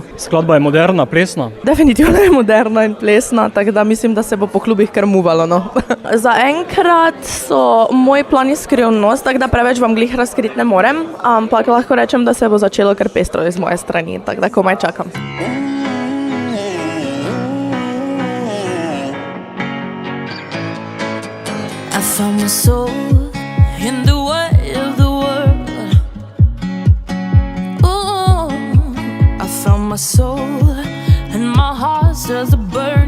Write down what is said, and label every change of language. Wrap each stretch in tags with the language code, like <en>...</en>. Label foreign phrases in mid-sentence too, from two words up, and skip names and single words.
<sl>Skladba je moderna, plesna? Definitivno je moderna in plesna, tako da mislim, da se bo po klubih kar muvalo, no. Zaenkrat so moji plani skrivnost, tako da preveč vam glih razkriti ne morem, ampak lahko rečem, da se bo začelo kar pestro iz moje strani, tako da komaj čakam.</sl> <en>I found my soul in the way of the world. Ooh, I found my soul and my heart stirs a burn.</en>